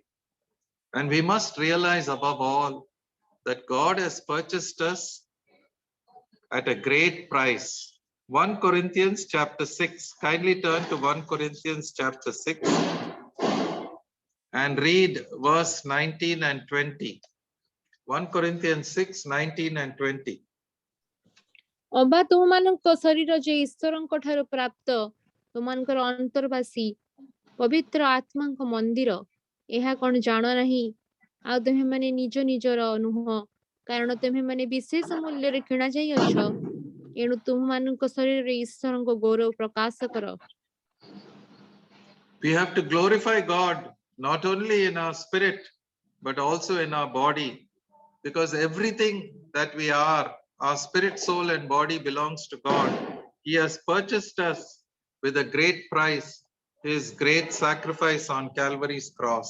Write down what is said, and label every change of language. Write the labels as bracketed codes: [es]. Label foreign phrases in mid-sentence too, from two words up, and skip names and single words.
[en] And we must realize above all that God has purchased us at a great price. 1 Corinthians chapter 6. Kindly turn to 1 Corinthians chapter 6 and read verse 19 and 20. 1 Corinthians 6, 19 and 20. [or] ଅବା ତୁମମାନଙ୍କ ଶରୀର ଯେ ଈଶ୍ୱରଙ୍କ ଠାରୁ ପ୍ରାପ୍ତ ତୁମମାନଙ୍କର ଅନ୍ତର୍ବାସୀ ପବିତ୍ର ଆତ୍ମାଙ୍କ ମନ୍ଦିର, ଏହା କଣ ଜାଣ ନାହିଁ? ଆଉ ତୁମେମାନେ ନିଜ ନିଜର ନୁହଁ, କାରଣ ତୁମେମାନେ ବିଶେଷ ମୂଲ୍ୟରେ କିଣା ଯାଇଅଛ। ଏଣୁ ତୁମମାନଙ୍କ ଶରୀରରେ ଈଶ୍ୱରଙ୍କ ଗୌରବ ପ୍ରକାଶ କର। [en] We have to glorify God not only in our spirit but also in our body, because everything that we are, our spirit, soul and body belongs to God. He has purchased us with a great price, his great sacrifice on Calvary's cross.